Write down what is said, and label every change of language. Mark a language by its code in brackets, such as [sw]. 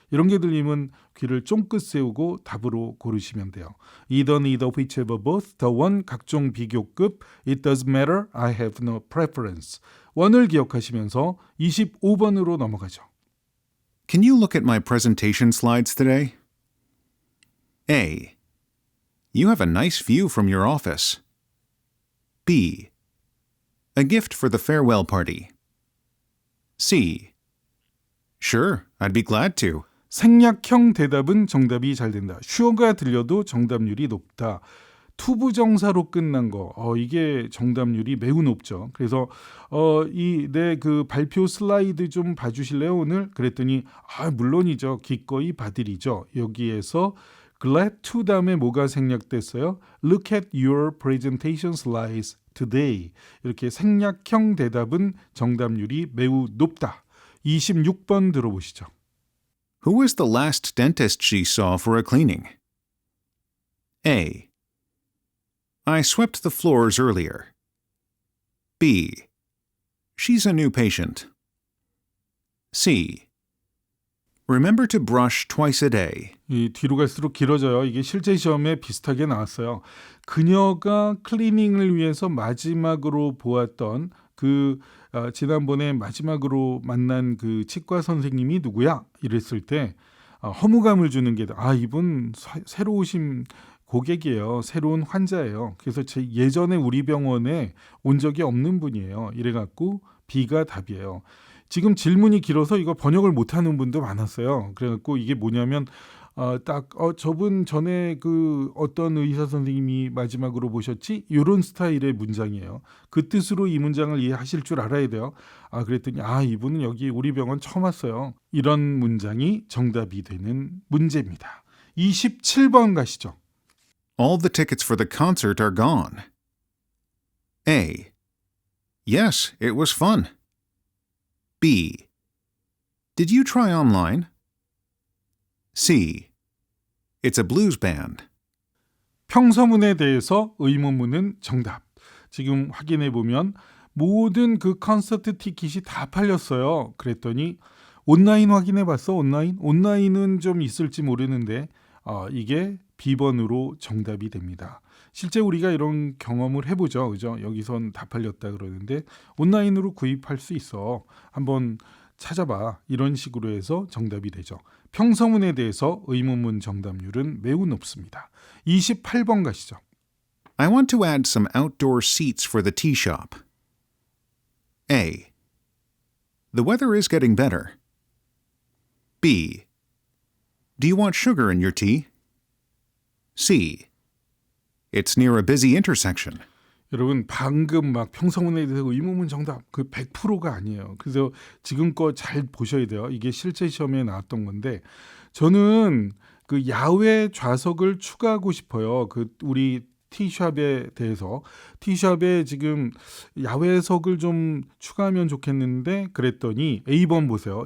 [ko] 이런 게 들리면 귀를 쫑긋 세우고 답으로 고르시면 돼요. [en] Either, neither, whichever, both, the one, [ko] 각종 비교급, [en] it doesn't matter, I have no preference. [ko] 원을 기억하시면서 25번으로 넘어가죠. [en] Can you look at my presentation slides today? A. You have a nice view from your office. B. A gift for the farewell party. C. Sure, I'd be glad to. [ko] 생략형 대답은 정답이 잘 된다. sure가 들려도 정답률이 높다. 투부정사로 끝난 거, 이게 정답률이 매우 높죠. 그래서 이 내 그 발표 슬라이드 좀 봐주실래요 오늘? 그랬더니 물론이죠. 기꺼이 봐드리죠. 여기에서 glad to 다음에 뭐가 생략됐어요? [en] Look at your presentation slides today. [ko] 이렇게 생략형 대답은 정답률이 매우 높다. 26번 들어보시죠. [en] Who was the last dentist she saw for a cleaning? A. I swept the floors earlier. B. She's a new patient. C. Remember to brush twice a day. [ko] 이 뒤로 갈수록 길어져요. 이게 실제 시험에 비슷하게 나왔어요. 그녀가 클리닝을 위해서 마지막으로 보았던 지난번에 마지막으로 만난 그 치과 선생님이 누구야? 이랬을 때 허무감을 주는 게 이분 새로 오신 고객이에요. 새로운 환자예요. 그래서 예전에 우리 병원에 온 적이 없는 분이에요. 이래갖고 B가 답이에요. 지금 질문이 길어서 이거 번역을 못하는 분도 많았어요. 그래갖고 이게 뭐냐면 저분 전에 그 어떤 의사 선생님이 마지막으로 보셨지? 이런 스타일의 문장이에요. 그 뜻으로 이 문장을 이해하실 줄 알아야 돼요. 그랬더니 이분은 여기 우리 병원 처음 왔어요. 이런 문장이 정답이 되는 문제입니다. 27번 가시죠. [en] All the tickets for the concert are gone. A. Yes, it was fun. B. Did you try online? C. It's a blues band. [ko] 평서문에 대해서 의문문은 정답. 지금 확인해 보면 모든 그 콘서트 티켓이 다 팔렸어요. 그랬더니 온라인 확인해 봤어? 온라인은 좀 있을지 모르는데 이게 B번으로 정답이 됩니다. 실제 우리가 이런 경험을 해보죠. 그죠? 여기선 다 팔렸다 그러는데 온라인으로 구입할 수 있어. 한번 찾아봐. 이런 식으로 해서 정답이 되죠. 평서문에 대해서 의문문 정답률은 매우 높습니다. 28번 가시죠. [en] I want to add some outdoor seats for the tea shop. A. The weather is getting better. B. Do you want sugar in your tea? C. It's near a busy intersection. [ko] 여러분 방금 막 평서문에 대해서 의문문 정답 100%가 아니에요. 그래서 지금껏 잘 보셔야 돼요. 이게 실제 시험에 나왔던 건데 저는 그 야외 좌석을 추가하고 싶어요. 우리 티샵에 대해서 티샵에 지금 야외석을 좀 추가하면 좋겠는데 그랬더니 A번 보세요.